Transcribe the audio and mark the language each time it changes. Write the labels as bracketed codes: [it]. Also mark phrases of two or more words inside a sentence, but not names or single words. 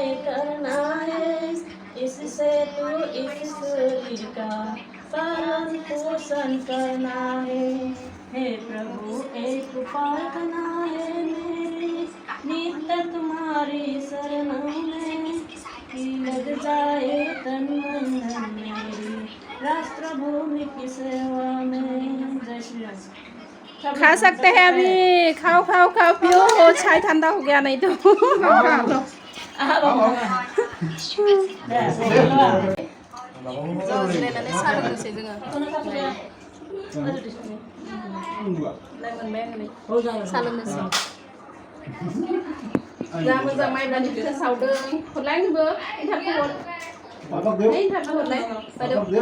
[hi] करना है इससे तू इस शरीर का पालन पोषण करना है हे प्रभु एक प्रार्थना है मेरी नित्य तुम्हारी शरणों में कि लग जाए तन मन धन मेरी राष्ट्र भूमि की सेवा में जय श्री राम खा सकते हैं अभी खाओ पियो चाय ठंडा हो गया नहीं तो [brx] जिरायनानै साहा लोंनोसै जोङो मोनबाय आङो साहा लोंनोसै जा मोजां माइब्रानि फिथा सावदों हरलाय आंनोबो इन्टारभिउ हरलाय बायदेव